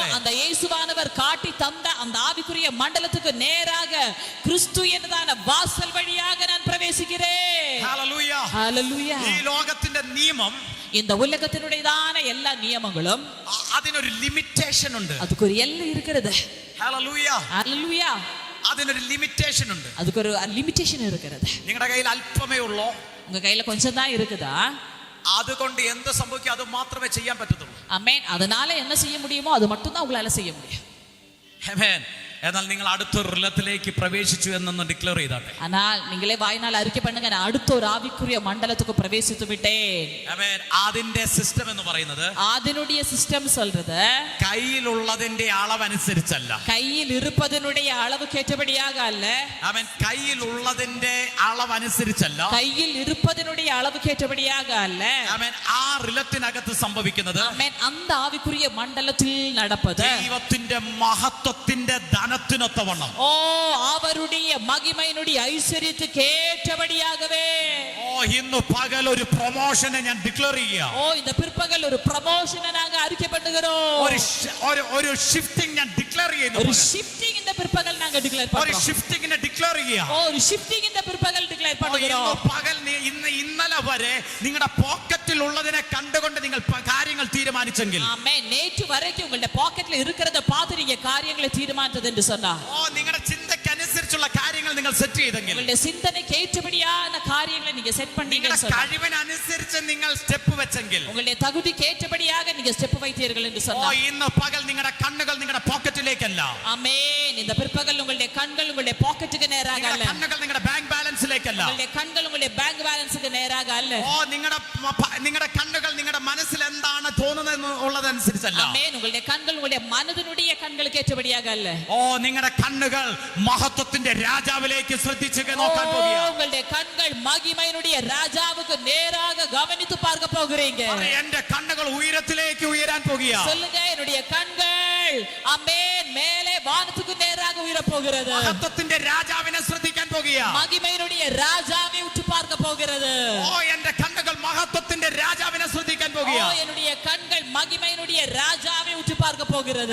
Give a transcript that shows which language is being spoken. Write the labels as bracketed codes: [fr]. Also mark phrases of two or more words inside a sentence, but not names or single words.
[ta] அந்த இயேசுவானவர் காட்டி தந்த அந்த ஆவிக்குரிய மண்டலத்துக்கு நேராக கிறிஸ்து എന്നதான வாசல் வழியாக நான் பிரவேசிக்கிறேன். [ml] ഹല്ലേലൂയ. [ta] ஹalleluya. [ml] ഈ ലോകത്തിന്റെ നിയമം, [ta] இந்த உலகத்தினுடையதான எல்லா நியமங்களும் [ml] അതിനൊരു ലിമിറ്റേഷൻ ഉണ്ട്. [ta] அதுக்கு ஒரு எல்லை இருக்கிறது. [ml] ഹല്ലേലൂയ. [ta] ஹalleluya. [ml] അതിനൊരു ലിമിറ്റേഷൻ ഉണ്ട്. [ta] அதுக்கு ஒரு லிமிட்டேஷன் இருக்கிறது. [ml] നിങ്ങളുടെ കയ്യിൽ അല്പമേ ഉള്ളോ? [ta] உங்க கையில கொஞ்சம் தான் இருக்குதா? [ml] അതുകൊണ്ട് എന്ത് സംഭവിക്കും? അത് മാത്രമേ ചെയ്യാൻ പറ്റത്തുള്ളൂ. [ta] ஆமென். அதனால என்ன செய்ய முடியுமோ அது மட்டும் தான் உங்களால செய்ய முடியும். [ml] ആമേൻ. എന്നാൽ നിങ്ങൾ അടുത്തൊരു റിലത്തിലേക്ക് പ്രവേശിച്ചു എന്നൊന്ന് ഡിക്ലെയർ ചെയ്താട്ടെ. [ta] ஆனால் நீங்களே வாயினால் அறிக்கை பண்ணுங்க, நான் அடுத்த ஒரு ஆவிக்குரிய மண்டலத்துக்கு பிரவேசித்து விட்டேன். [ml] ആമേൻ. അതിന്റെ സിസ്റ്റം എന്ന് പറയുന്നത് [ta] அதனுடைய சிஸ்டம் சொல்றது [ml] കയ്യിലുള്ളതിന്റെ അളവനുസരിച്ചല്ല. [ta] கையில் இருப்பதனுடைய அளவுக்கு ஏற்றபடியாக அல்ல. [ml] ആമേൻ. കയ്യിലുള്ളതിന്റെ അളവനുസരിച്ചല്ല. [ta] கையில் இருப்பதனுடைய அளவுக்கு ஏற்றபடியாக அல்ல. [ml] ആമേൻ. ആ റിലത്തിനകത്ത് സംഭവിക്കുന്നത്, [ta] ஆமென், அந்த ஆவிக்குரிய மண்டலத்தில் நடப்பது [ml] ദൈവത്തിന്റെ മഹത്വത്തിന്റെ ധനത്തിനൊത്തവണ്ണം, [ta] ஓ அவருடைய மகிமையினுடைய ஐஸ்வரியத்துக்கு ஏற்றபடியாகவே. [ml] ഓ ഇന്ന് പകൽ ഒരു പ്രൊമോഷനെ ഞാൻ ഡിക്ലെയർ ചെയ്യുക. [ta] ஓ இந்த பிற்பகல் ஒரு ப்ரமோஷனை நாங்க அறிக்கை பண்ணுகிறோம். [ml] ഒരു ഷിഫ്റ്റിംഗ് ഞാൻ ഡിക്ലെയർ ചെയ്യുന്നു. [ta] ஒரு ஷிஃப்டிங் இந்த பிற்பகல் நாங்க டிக்ளேர் [ml] ഒരു [ta] பண்றோம். [ml] ഷിഫ്റ്റിങ്ങിനെ ഡിക്ലെയർ ചെയ്യുക. [ta] ஒரு ஷிஃப்டிங் இந்த பிற்பகல் டிக்ளேர் [ml] ഇന്ന് [ta] பண்ணுகிறோம். [ml] പകൽ ഇന്നലെ വരെ നിങ്ങളുടെ പോക്കറ്റിൽ ഉള്ളതിനെ കണ്ടുകൊണ്ട് നിങ്ങൾ കാര്യങ്ങൾ തീരുമാനിച്ചെങ്കിൽ, [ta] ஆமென். நேற்று வரைக்கும் உங்களுடைய பாக்கெட்ல இருக்கிறத பார்த்து நீங்க காரியங்களை தீர்மானித்தது என்று சொன்னா, [ml] നിങ്ങളുടെ ചിന്തയ്ക്ക് അനുസരിച്ചുള്ള കാര്യങ്ങൾ നിങ്ങൾ സെറ്റ് ചെയ്തെങ്കിൽ, [ta] உங்களுடைய சிந்தனைக்கு ஏற்றபடியான காரியங்களை நீங்க செட் [ml] നിങ്ങളുടെ [ta] பண்ணீங்கன்னு சொன்னா, [ml] കഴിവിനനുസരിച്ച് നിങ്ങൾ സ്റ്റെപ്പ് വെച്ചെങ്കിൽ, [ta] உங்களுடைய தகுதிக்கு ஏற்றபடியாக நீங்க ஸ்டெப் வைத்தீர்கள் என்று சொன்னா, [ml] ഇന്ന് പകൽ നിങ്ങളുടെ കണ്ണുകൾ നിങ്ങളുടെ പോക്കറ്റിലേക്കല്ല, [ta] ஆமென். இந்த பிற்பகல் உங்களுடைய கண்கள் உங்களுடைய பாக்கெட்டுக்கு நேராக அல்ல, [ml] നിങ്ങളുടെ കണ്ണുകൾ നിങ്ങളുടെ ബാങ്ക് ബാലൻസിലേക്കല്ല, [ta] உங்களுடைய கண்கள் உங்களுடைய பேங்க் பேலன்ஸுக்கு நேராக அல்ல, [ml] നിങ്ങളുടെ കണ്ണുകൾ നിങ്ങളുടെ മനസ്സിൽ എന്താണ് തോന്നുന്നത് ഉള്ളതനുസരിച്ചല്ല, [ta] ஆமென். உங்களுடைய கண்கள் உங்களுடைய மனதினுடைய கண்களுக்கு ஏற்றபடியாக அல்ல, [ml] നിങ്ങളുടെ കണ്ണുകൾ മഹത്വത്തിന്റെ രാജാവിലേക്ക് ശ്രദ്ധിച്ച് നോക്കാൻ പോകുകയാണ്. [ta] உங்களுடைய கண்கள் மகிமையினுடைய ராஜாவுக்கு நேராக கவனித்து பார்க்க போகிறீங்க. [ml] എന്റെ കണ്ണുകൾ ഉയരത്തിലേക്ക് ഉയരാൻ പോകുകയാണ്. [ta] சொல்லுங்க, என்னுடைய கண்கள் ஆமென் மேலே வானத்துக்கு நேராக உயர போகிறது. [ml] മഹത്വത്തിന്റെ രാജാവിനെ ശ്രദ്ധിക്കാൻ പോകുകയാണ്. [ta] மகிமையினுடைய ராஜாவை உற்று பார்க்க போகிறது. [ml] എന്റെ കണ്ണുകൾ മഹത്വത്തിന്റെ രാജാവിനെ ശ്രദ്ധിക്കാൻ പോകുകയാണ്. [ta] என்னுடைய கண்கள் மகிமையினுடைய ராஜாவை உற்று பார்க்க போகிறது.